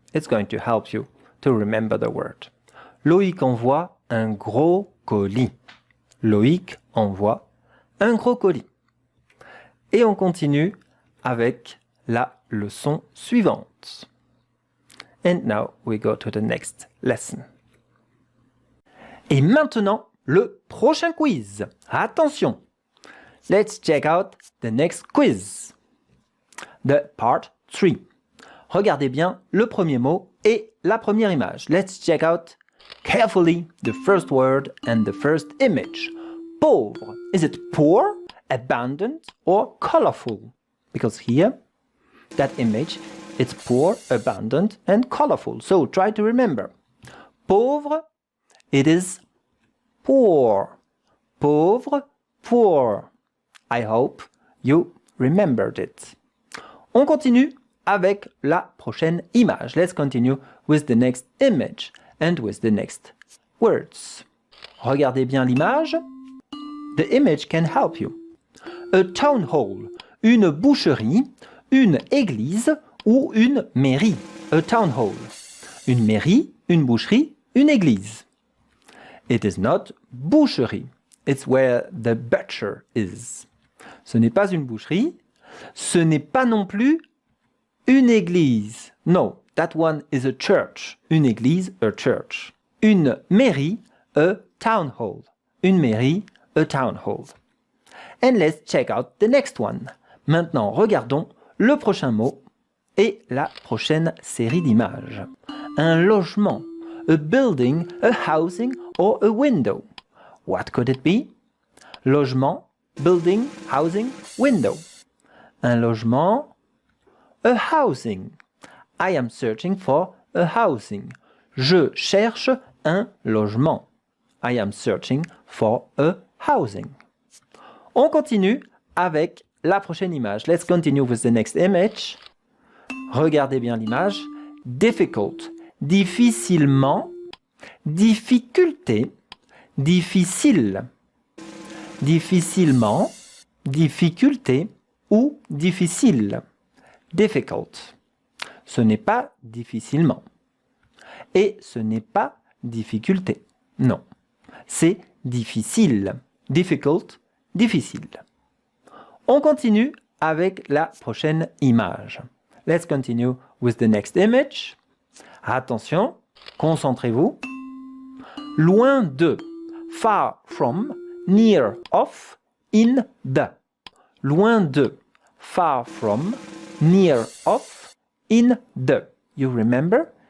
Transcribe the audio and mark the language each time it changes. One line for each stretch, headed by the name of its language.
English: It's going to help you to remember the word.
French: Loïc envoie un gros colis. Loïc envoie un gros colis. Et on continue avec la leçon suivante.
English: And now we go to the next lesson.
French: Et maintenant, le prochain quiz. Attention.
English: Let's check out the next quiz. The part 3.
French: Regardez bien le premier mot et la première image.
English: Let's check out carefully the first word and the first image. Pauvre. Is it poor, abandoned, or colorful? Because here, that image, it's poor, abandoned, and colorful. So try to remember. Pauvre, it is poor. Pauvre, poor. I hope you remembered it.
French: On continue avec la prochaine image.
English: Let's continue with the next image and with the next words.
French: Regardez bien l'image.
English: The image can help you. A town hall,
French: une boucherie, une église ou une mairie.
English: A town hall,
French: une mairie, une boucherie, une église.
English: It is not boucherie. It's where the butcher is.
French: Ce n'est pas une boucherie. Ce n'est pas non plus une église.
English: No, that one is a church.
French: Une église,
English: a church.
French: Une mairie,
English: a town hall. Une mairie, a town hall. And let's check out the next one.
French: Maintenant, regardons le prochain mot et la prochaine série d'images. Un logement,
English: a building, a housing or a window. What could it be? Logement, building, housing, window.
French: Un logement,
English: a housing. I am searching for a housing.
French: Je cherche un logement.
English: I am searching for a housing.
French: On continue avec la prochaine image.
English: Let's continue with the next image.
French: Regardez bien l'image. Difficult, difficilement, difficulté, difficile. Difficilement, difficulté ou difficile. Difficult. Ce n'est pas difficilement. Et ce n'est pas difficulté. Non. C'est difficile. Difficult, difficile. On continue avec la prochaine image.
English: Let's continue with the next image.
French: Attention, concentrez-vous. Loin de,
English: far from, near of, in the.
French: Loin de,
English: far from, near of, in the. You remember?